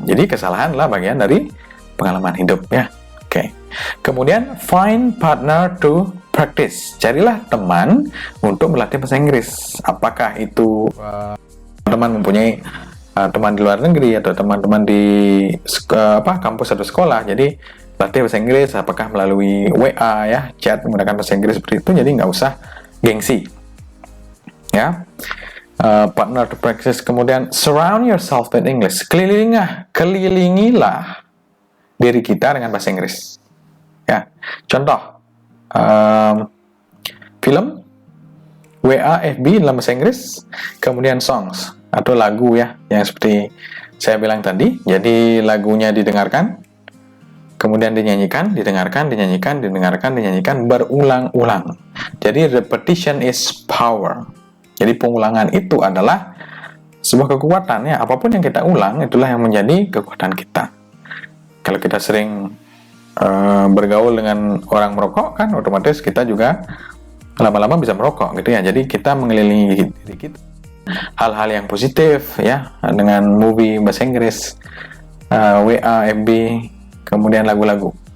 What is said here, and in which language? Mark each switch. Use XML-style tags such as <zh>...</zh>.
<id>Jadi, kesalahan adalah bagian dari pengalaman hidup, ya. Oke. Kemudian,</id> <en>find partner to practice.</en> <id>Carilah teman untuk berlatih bahasa Inggris. Apakah itu teman mempunyai teman di luar negeri, atau teman-teman di kampus atau sekolah. Jadi, latih bahasa Inggris, apakah melalui WA, ya, chat menggunakan bahasa Inggris seperti itu, jadi nggak usah gengsi. Ya,</id> <en>partner to practice.</en> <id>Kemudian</id> <en>surround yourself with English.</en> <id>Kelilingilah diri kita dengan bahasa Inggris. Ya, contoh film, WA, FB dalam bahasa Inggris. Kemudian songs atau lagu ya, yang seperti saya bilang tadi. Jadi lagunya didengarkan, kemudian dinyanyikan, didengarkan, dinyanyikan berulang-ulang. Jadi</id> <en>repetition is power.</en> <id>Jadi pengulangan itu adalah sebuah kekuatan ya. Apapun yang kita ulang, itulah yang menjadi kekuatan kita. Kalau kita sering bergaul dengan orang merokok, kan otomatis kita juga lama-lama bisa merokok gitu ya. Jadi kita mengelilingi diri kita hal-hal yang positif ya, dengan movie bahasa Inggris, WA, FB, kemudian lagu-lagu.</id>